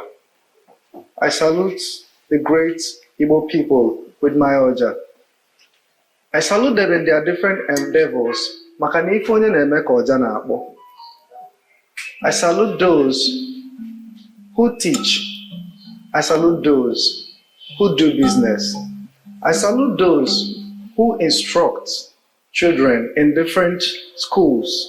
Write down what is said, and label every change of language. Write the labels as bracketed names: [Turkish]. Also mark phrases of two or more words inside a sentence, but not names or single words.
[English] I salute the great Igbo people with my ọja. I salute them in their different endeavors. [Igbo] Maka na ife onye na-eme ka ọja na-akpọ. [English] I salute those who teach. I salute those who do business. I salute those who instruct children in different schools.